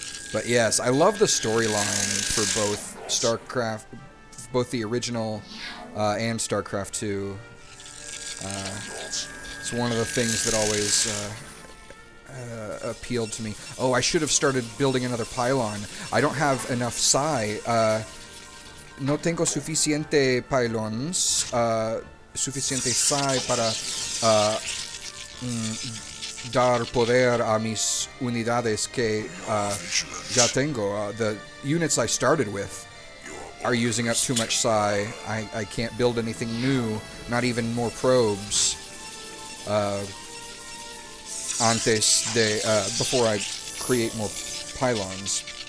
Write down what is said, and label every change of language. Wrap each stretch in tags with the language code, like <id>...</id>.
<en>But yes, I love the storyline for both the original and StarCraft 2. It's one of the things that always appealed to me. Oh, I should have started building another pylon. I don't have enough psi.</en> <es>No tengo suficiente pylons, suficiente psi para dar poder a mis unidades que ya tengo.</es> <en>The units I started with are using up too much psi. I can't build anything new, not even more probes, before I create more pylons.</en>